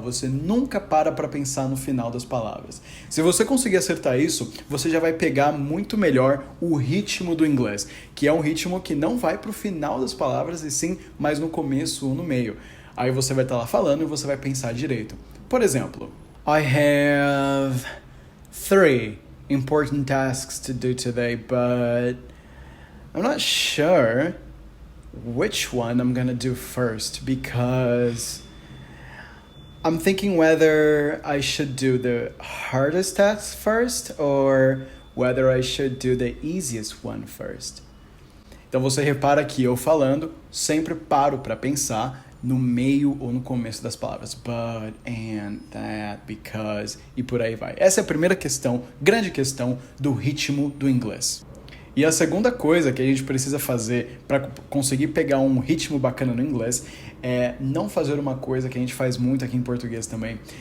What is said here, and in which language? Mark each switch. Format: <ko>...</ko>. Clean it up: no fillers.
<pt>Você nunca para pensar no final das palavras. Se você conseguir acertar isso, você já vai pegar muito melhor o ritmo do inglês, que é um ritmo que não vai pro final das palavras, e sim mais no começo ou no meio. Aí você vai estar lá falando e você vai pensar direito.</pt> <en>Por exemplo, I have 3 important tasks to do today, but I'm not sure which one I'm gonna do first, because I'm thinking whether I should do the hardest task first or whether I should do the easiest one first.</en> <pt>Então você repara que eu falando sempre paro para pensar no meio ou no começo das palavras.</pt> <en>But, and, that, because,</en> <pt>e por aí vai. Essa é a primeira questão, grande questão do ritmo do inglês. E a segunda coisa que a gente precisa fazer para conseguir pegar um ritmo bacana no inglês é não fazer uma coisa que a gente faz muito aqui em português também.</pt>